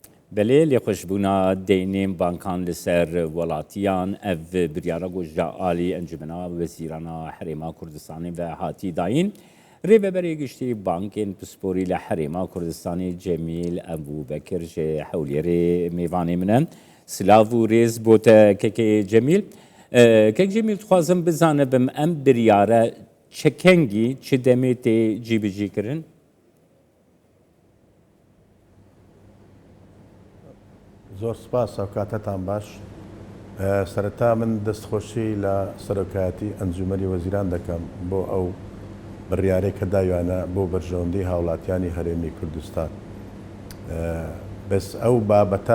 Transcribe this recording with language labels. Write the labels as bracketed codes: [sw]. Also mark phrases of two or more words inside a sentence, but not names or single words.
[ku] بله لخوشبونا دینیم بانکان لسر ولاتیان اف بریارا گوجه آلی انجمنا وزیرانا حریما کردستانی و هاتی داین ریوه بری گشتی بانکین پسپوری لحریما کردستانی جمیل ابو بکر جه حولیر میوانی منن سلاو و ریز بوتا که جمیل که جمیل خوازم بزانه بم ام بریارا چکنگی چه دمیتی جی کرن؟ [ckb] زۆر سپاس ئەو کاتتان باش سەرەتا من دەستخۆشی لە سەرۆکایەتی ئەنجومەنی وەزیران دەکەم بۆ ئەو بڕیارەی کە داوانە بۆ بەرژەوەندی هاوڵاتیانی هەرێمی کوردستان بەس ئەو بابەتە